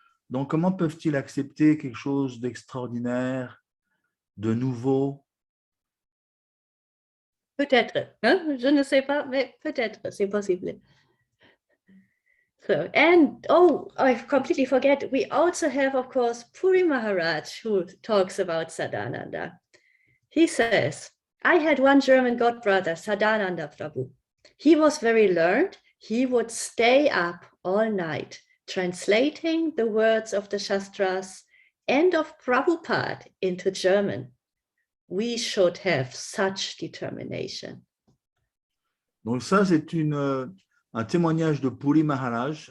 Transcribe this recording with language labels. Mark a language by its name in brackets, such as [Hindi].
[French] Donc, comment peuvent-ils accepter quelque chose d'extraordinaire, de nouveau? Peut-être, hein? Je ne sais pas, mais peut-être, c'est possible. [English] So, and I completely forget, we also have, of course, Puri Maharaj, who talks about Sadananda. He says, I had one German godbrother, Sadananda Prabhu. He was very learned. He would stay up all night, translating the words of the Shastras and of Prabhupada into German. We should have such determination. [French] Donc ça, c'est un témoignage de Puri Maharaj.